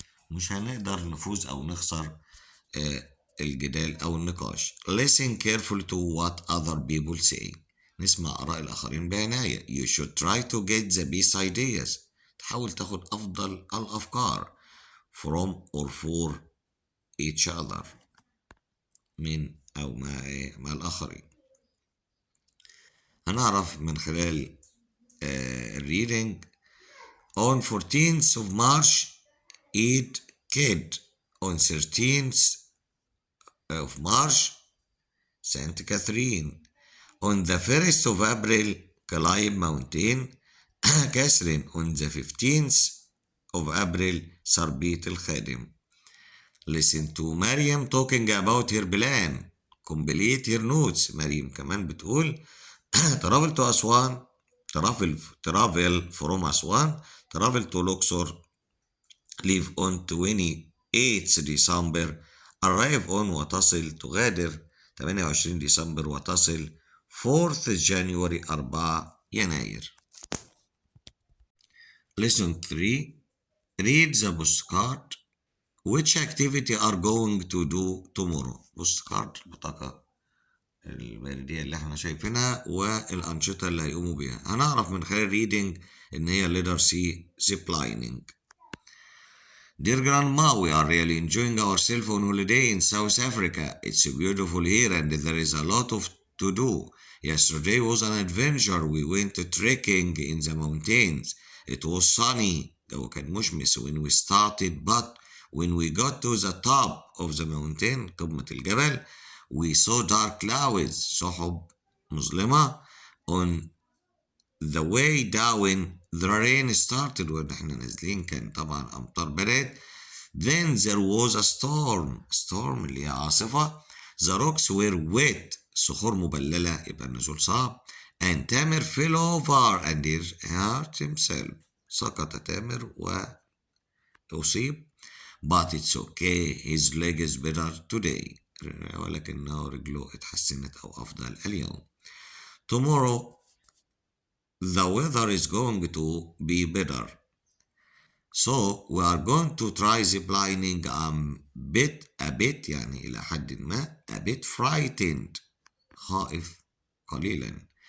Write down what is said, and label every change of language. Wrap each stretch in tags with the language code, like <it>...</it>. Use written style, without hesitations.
<ar>مش هنقدر نفوز أو نخسر الجدال أو النقاش.</ar> <en>Listen carefully to what other people say.</en> <ar>نسمع آراء الآخرين بعناية.</ar> <en>You should try to get the best ideas.</en> <ar>تحاول تاخد أفضل الأفكار</ar> <en>from or for each other،</en> <ar>من أو مع الآخرين. هنعرف من خلال reading.</ar> <en>On 14th of March eat kid. On 13th of March Saint Catherine. On the 1st of April climb mountain Catherine. On the 15th of April</en> <ar>سربيت الخادم.</ar> <en>Listen to Mariam talking about her plan. Complete her notes.</en> <ar>مريم كمان بتقول</ar> <en>travel to</en> <ar>أسوان.</ar> <en>travel from Aswan. travel to Luxor. leave on 28 December. arrive on</en> <ar>وتصل. تغادر 28 ديسمبر وتصل</ar> <en>4th January</en> <ar>4 يناير.</ar> <en>Lesson 3. read the postcard. Which activity are going to do tomorrow.</en> <ar>postcard البطاقة البريدية اللي احنا شايفينها والأنشطة اللي هيقوموا بيها. هنعرف من خلال reading إن هي</ar> <en>letter C ziplining. Dear Grandma, we are really enjoying ourselves on holiday in South Africa. It's beautiful here and there is a lot to do. Yesterday was an adventure. We went trekking in the mountains. It was sunny.</en> <ar>الجو كان مشمس</ar> <en>when we started, but when we got to the top of the mountain</en> <ar>قمة الجبل</ar> <en>we saw dark clouds</en> <ar>سحب مظلمة.</ar> <en>On the way down the rain started.</en> <ar>ونحن نازلين كان طبعا أمطار بدأت.</ar> <en>Then there was a storm</en> <ar>اللي هي عاصفة.</ar> <en>The rocks were wet.</en> <ar>صخور مبللة يبقى النزول صعب.</ar> <en>And Tamer fell over and he hurt himself.</en> <ar>سقط تامر وأصيب.</ar> <en>But it's okay. His leg is better today.</en> <ar>ولكنه رجله اتحسنت أو أفضل اليوم.</ar> <en>Tomorrow the weather is going to be better. So we are going to try ziplining a bit</en> <ar>يعني إلى حد ما.</ar> <en>A bit frightened.</en> <ar>خائف قليلا.</ar>